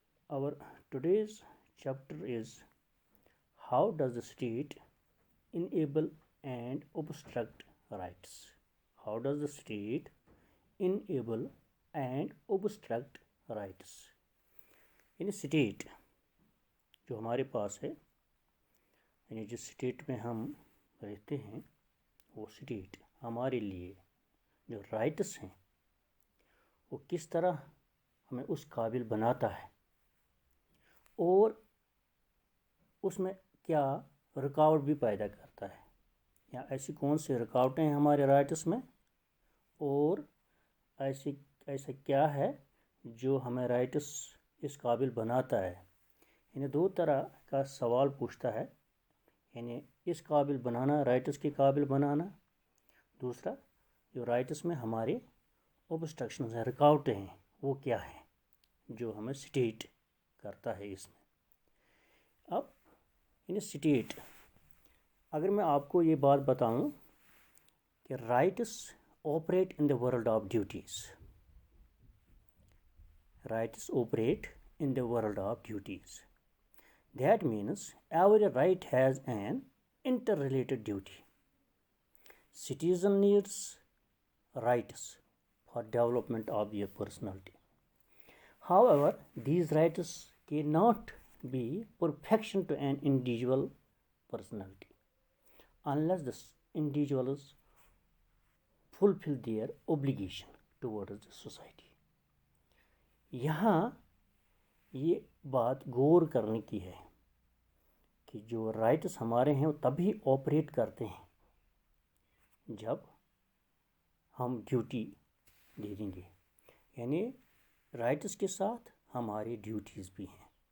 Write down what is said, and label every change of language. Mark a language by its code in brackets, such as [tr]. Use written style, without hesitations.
[en] Our today's chapter is how does the state enable and obstruct rights? How does the state enable and obstruct rights? [hi] यानी state जो हमारे पास है, यानी जिस state में हम रहते हैं, वो स्टेट हमारे लिए जो राइट्स हैं वो किस तरह हमें उस काबिल बनाता है और उसमें क्या रुकावट भी पैदा करता है, या ऐसी कौन सी रुकावटें हैं हमारे राइट्स में, और ऐसा क्या है जो हमें राइट्स इस काबिल बनाता है। यानी दो तरह का सवाल पूछता है, यानी इस काबिल बनाना, राइट्स के काबिल बनाना, दूसरा जो राइट्स में हमारे ऑब्स्ट्रक्शंस हैं, रुकावटें हैं, वो क्या हैं जो हमें स्टेट करता है इसमें। अब यानी स्टेट, अगर मैं आपको ये बात बताऊं कि rights [en] operate in the world of duties. Rights operate in the world of duties. That means every right has an interrelated duty. Citizen needs rights for development of their personality. However, these rights cannot be perfection to an individual personality unless the individuals fulfill their obligation towards the society. [hi] यहाँ ये बात गौर करने की है कि जो rights हमारे हैं वो तभी ऑपरेट करते हैं जब हम ड्यूटी दे देंगे, यानी राइट्स के साथ हमारी ड्यूटीज़ भी हैं।